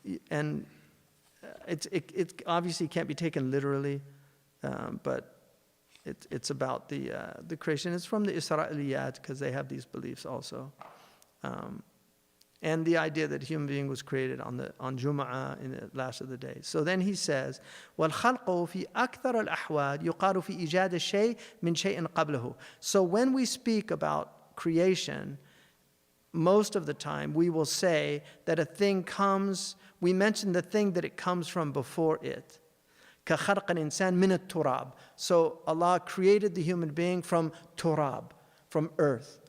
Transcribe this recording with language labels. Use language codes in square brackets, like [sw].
[en] And it obviously can't be taken literally, but it's about the creation. It's from the Isra'iliyat, because they have these beliefs also. And the idea that human being was created on Jama'ah in the last of the days. So then he says, [ar] وَالْخَلْقُ فِي أَكْثَرَ الْأَحْوَالِ يُقَالُ فِي إِيجَادِ الشَّيْء مِنْ شَيْءٍ قَبْلَهُ. [en] So when we speak about creation, most of the time we will say that a thing comes, we mention the thing that it comes from before it. [ar] كَخَلْقَ الْإِنسَانِ مِنَ التُّرَابِ. [en] So Allah created the human being from turab, from earth.